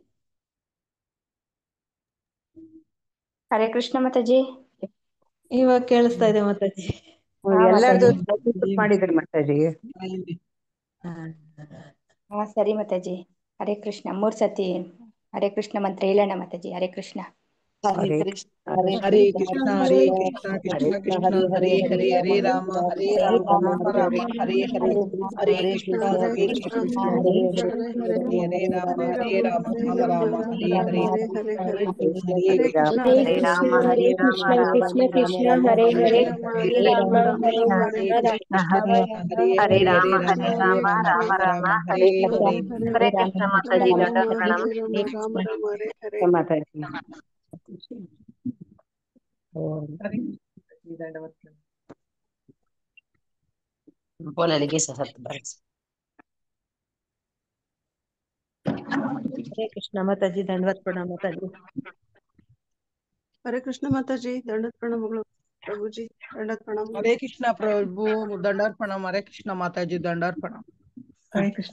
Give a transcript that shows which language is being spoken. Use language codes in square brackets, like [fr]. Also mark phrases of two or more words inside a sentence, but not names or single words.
[kn] ಹರೇ ಕೃಷ್ಣ ಮಾತಾಜಿ. ಇವಾಗ ಕೇಳಿಸ್ತಾ ಇದೆ ಮಾತಾಜಿ. ಎಲ್ಲಾರ್ದು ಮಾಡಿದ್ರಿ ಮಾತಾಜಿ. ಸರಿ ಮಾತಾಜಿ. ಹರೇ ಕೃಷ್ಣ 3 ಸತಿ ಹರೇ ಕೃಷ್ಣ ಮಂತ್ರ ಹೇಳೋಣ ಮಾತಾಜಿ. ಹರೇ ಕೃಷ್ಣ. ಹರೇ ಕೃಷ್ಣ [sa] ಹರೇ ಕೃಷ್ಣ ಹರೇ ಕೃಷ್ಣ ಕೃಷ್ಣ ಕೃಷ್ಣ ಹರೇ ಹರೇ ಹರೇ ರಾಮ ರಾಮ ರಾಮ ಹರೇ ಹರೇ ಹರೇ ಕೃಷ್ಣ ಕೃಷ್ಣ ಹರೇ ಹರೇ ರಾಮ ರಾಮ ಹರೇ ಹರೇ ಹರೇ ಕೃಷ್ಣ ಹರೇ ಕೃಷ್ಣ ಕೃಷ್ಣ ಕೃಷ್ಣ ಹರೇ ಹರೇ ಹರೇ ರಾಮ ಹರೇ ಕೃಷ್ಣ ಹರೇ ಹರೇ ರಾಮ ರಾಮ ರಾಮ ಹರೇ ಹರೇ. [kn] ಹರೇ ಕೃಷ್ಣ ಮಾತಾಜಿ. ದೊಡ್ಡ ಪ್ರಣಾಮ ಮಾತಾಜಿ. बोलने सहत बस. ಹರೇ ಕೃಷ್ಣ ಮಾತಾಜಿ. ದಂಡವತ್ ಪ್ರಣಾಮ ಮಾತಾಜಿ. ಹರೇ ಕೃಷ್ಣ ಮಾತಾಜಿ. ದಂಡವತ್ ಪ್ರಣಾಮಗಳು ಪ್ರಭುಜಿ. ದಂಡವತ್ ಪ್ರಣಾಮ. ಹರೇ ಕೃಷ್ಣ ಪ್ರಭು. ದಂಡವತ್ ಪ್ರಣಾಮ. ಹರೇ ಕೃಷ್ಣ ಮಾತಾಜಿ. ದಂಡವತ್ ಪ್ರಣಾಮ. ಹರೇ ಕೃಷ್ಣ.